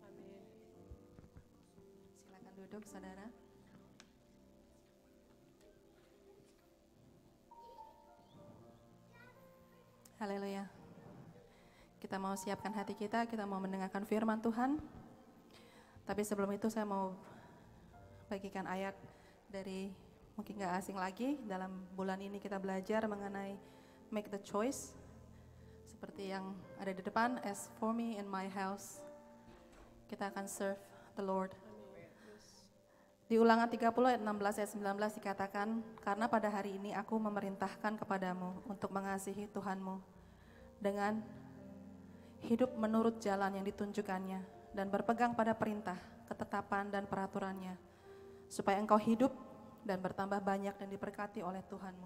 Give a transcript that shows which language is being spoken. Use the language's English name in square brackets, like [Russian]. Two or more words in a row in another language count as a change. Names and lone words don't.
[Indonesian] Silakan duduk, saudara. Haleluya. Kita mau siapkan hati kita mau mendengarkan firman Tuhan. Tapi sebelum itu saya mau bagikan ayat dari mungkin gak asing lagi. Dalam bulan ini kita belajar mengenai [English] make the choice. [Indonesian] Seperti yang ada di depan, [English] as for me and my house, [Indonesian] kita akan [English] serve the Lord. [Indonesian] Di Ulangan 30 ayat 16 ayat 19 dikatakan, karena pada hari ini aku memerintahkan kepadamu untuk mengasihi Tuhanmu dengan hidup menurut jalan yang ditunjukkannya dan berpegang pada perintah, ketetapan dan peraturannya, supaya engkau hidup dan bertambah banyak dan diberkati oleh Tuhanmu.